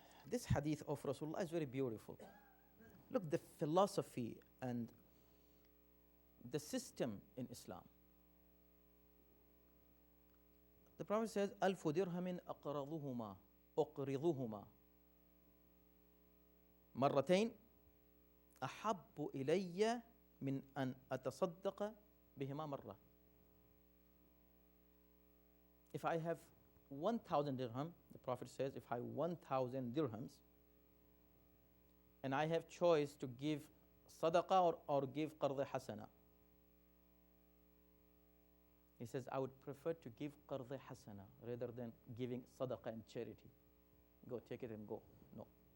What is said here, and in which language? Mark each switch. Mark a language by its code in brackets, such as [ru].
[en] This hadith of Rasulullah is very beautiful. Look, the philosophy and the system in Islam. The Prophet says, [ar] "Alfu dirhamin أقرضهما مرتين أحب إلي من أن أتصدق بهما مرة." [en] If I have 1,000 dirham, the Prophet says, if I have 1,000 dirhams, and I have choice to give sadaqah or give qard hasana, he says, I would prefer to give qard hasana rather than giving sadaqah and charity. Go, take it and go. No.